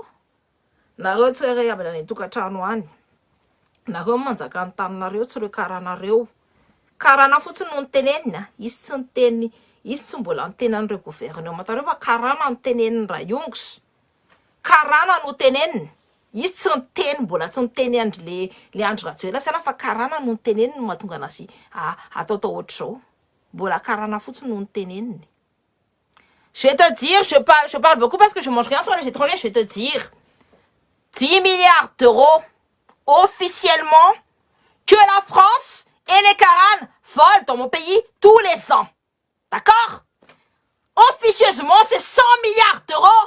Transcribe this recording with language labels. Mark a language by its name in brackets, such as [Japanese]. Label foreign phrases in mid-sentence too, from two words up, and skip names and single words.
[Malagasy] nareo tsy re avy any tokantrano any nareo manjaka ny taninareo tsy reo karanareo karana fotsiny no nitenenina izy tsy niteny izy tsy mbola nitenan'ireo gouvernement tareo fa karana no teneniny Rayongs karana no teneniny izy tsy niteny mbola tsy niteny andry le Andry Rajoelina sana fa karana no niteneniny mahatonga anazy ataotao ohatr'izao mbola karana fotsiny no niteneniny. [French] Je vais te dire, je parle beaucoup parce que je mange rien sur les étrangers, je vais te dire 10 milliards d'euros officiellement que la France et les Karanes volent dans mon pays tous les ans. D'accord? Officieusement, c'est 100 milliards d'euros.